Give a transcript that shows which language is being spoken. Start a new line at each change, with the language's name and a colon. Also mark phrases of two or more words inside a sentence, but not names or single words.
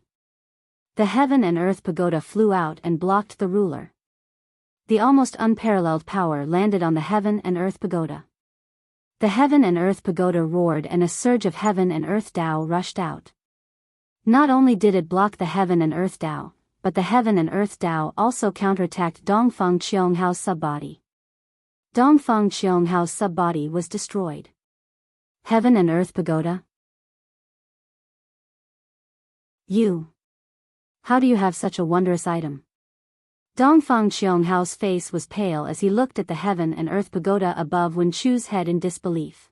English: The heaven and earth pagoda flew out and blocked the ruler. The almost unparalleled power landed on the heaven and earth pagoda. The heaven and earth pagoda roared and a surge of heaven and earth Tao rushed out. Not only did it block the heaven and earth Tao, but the heaven and earth Tao also counterattacked Dongfang Qianghao's subbody. Dongfang Qianghao's subbody was destroyed. Heaven and earth pagoda? You. How do you have such a wondrous item? Dongfang Qianghao's face was pale as he looked at the heaven and earth pagoda above Wen Chu's head in disbelief.